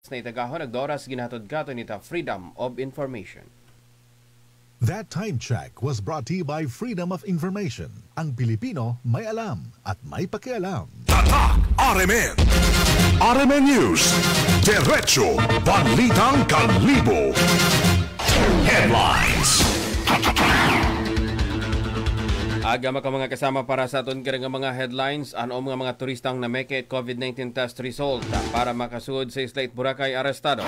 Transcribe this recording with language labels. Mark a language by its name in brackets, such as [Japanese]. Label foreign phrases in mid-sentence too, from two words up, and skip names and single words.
[Aklanon] na itagahon nagdoras ginhatod kato nita Freedom of Information. [English] That time check was brought to you by Freedom of Information. [Filipino] Ang Pilipino may alam at may pakialam. Tatak RMN. RMN News. Diretso Balitang Kalibo. Headlines. [Aklanon] Aga ka mga kasama para sa aton karang mga headlines. Ano mga turistang nameke at COVID-19 test result para makasuod sa Islay Boracay arestado.